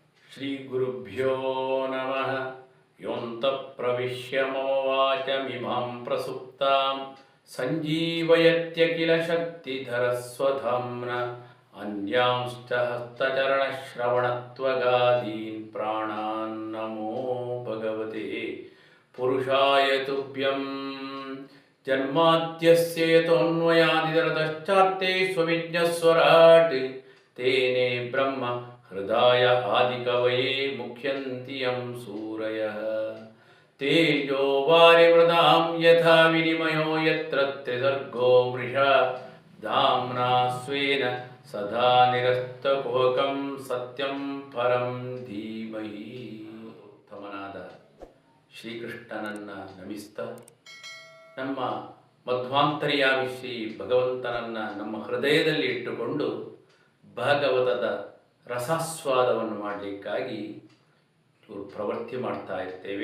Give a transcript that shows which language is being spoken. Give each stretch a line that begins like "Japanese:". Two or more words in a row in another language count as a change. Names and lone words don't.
Sanskrit: ಶ್ರೀಗುರುಭ್ಯೋ ನಮಃ. ಯೋऽन्तಃ ಪ್ರವಿಶ್ಯ ಮಮ ವಾಚಮಿಮಾಂ ಪ್ರಸುಪ್ತಾಂ ಸಂಜೀವಯತ್ಯಖಿಲ ಶಕ್ತಿಧರಸ್ವಧಾಮ್ನ ಅನ್ಯಾಂಶ್ಚ ಹಸ್ತಚರಣಶ್ರವಣತ್ವಗಾದೀನ್ ಪ್ರಾಣಾನ್ ನಮೋ ಭಗವತೆ ಪುರುಷಾಯ ತುಭ್ಯಂ. ಜನ್ಮಾದ್ಯಸ್ಯೇತೋನ್ವಯಾದಿತರತಶ್ಚಾರ್ತೆ ಸ್ವವಿಜ್ಞಸ್ವರಾಟ್ ತೇನೇ ಬ್ರಹ್ಮ ಹೃದಯ ಆದಿಕವಯೇ ಮುಖ್ಯಂತಿ ಯಂ ಸೂರಯಃ. ತೇಜೋ ವಾರಿಮೃದಾಂ ಯಥಾ ವಿನಿಮಯೋ ಯತ್ರ ತ್ರಿಸರ್ಗೋ ಮೃಷಾ ಧಾಮ್ನಾ ಸ್ವೇನ ಸದಾ ನಿರಸ್ತಕುಹಕಂ ಸತ್ಯಂ ಪರಂ ಧೀಮಹಿ.
Kannada: ಉತ್ತಮನಾದ ಶ್ರೀಕೃಷ್ಣನನ್ನು ನಮಿಸ್ತಾ ನಮ್ಮ ಮಧ್ವಾಂತರ್ಯಾಮಿ ಶ್ರೀ ಭಗವಂತನನ್ನು ನಮ್ಮ ಹೃದಯದಲ್ಲಿ ಇಟ್ಟುಕೊಂಡು ಭಾಗವತದ ರಸಾಸ್ವಾದವನ್ನು ಮಾಡಲಿಕ್ಕಾಗಿ ಪ್ರವೃತ್ತಿ ಮಾಡ್ತಾ ಇರ್ತೇವೆ.